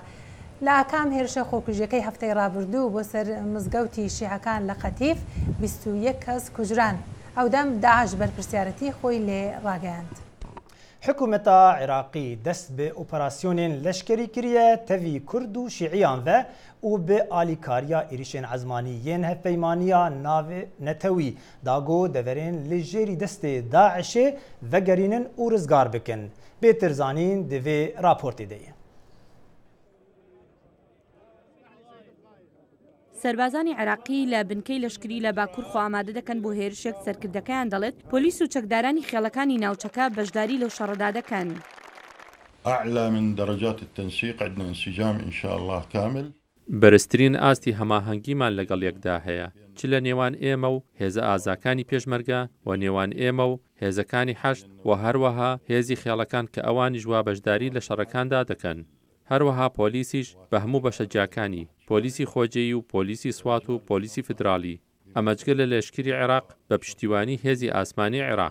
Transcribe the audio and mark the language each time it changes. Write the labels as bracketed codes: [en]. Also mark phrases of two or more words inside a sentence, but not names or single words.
[ckb] لە ئاکام هێرشە خۆکوژیەکەی هەفتەی ڕابردوو بۆ سەر مزگەوتی شیعەکان لە قەتیف 21 کەس کوژران ئەو دەم داعش بەرپرسیارەتی خۆی لێ ڕاگەیاند. [ku] حکوومەتا عێراقی دەست بە ئۆپەراسیۆنên لەشکری کریە تەوی کورد و شیعیان ve û bi alîkariya êrişên ezmanî yên hevpeymaniya navê netewî dago deverên li jêrî destê Daişê vegerînin û rizgar bikin. Bêtir zanîn di vê raportê de ye. [ckb] سەربازانی عێراقی لە بنکەی لەشکری لە باکوور خۆ ئامادە دەکەن بۆ هێرشێک سەرکردەکەیان دەڵێت پۆلیس و چەکدارانی خێڵەکانی ناوچەکە بەشداری لەو شەڕەدا دەکەن. [ar] أعلى من درجات التنسيق عندنا انسجام إن شاء الله كامل. [ckb] بەرزترین ئاستی هەماهەنگیمان لەگەڵ یەکدا هەیە چ لە نێوان ئێمە و هێزە ئازاکانی پێشمەرگە و نێوان ئێمە و هێزەکانی حەشت و هەروەها هێزی خێڵەکان کە ئەوانی ژوا بەشداری لە شەڕەکاندا دەکەن. هەروەها پۆلیسیش بە هەموو بەشەجیاکانی پۆلیسی خۆجێی و پۆلیسی سوات و پۆلیسی فدرالی ئەمەجگە لە لەشکری عێراق بە پشتیوانی هێزی ئاسمانی عێراق.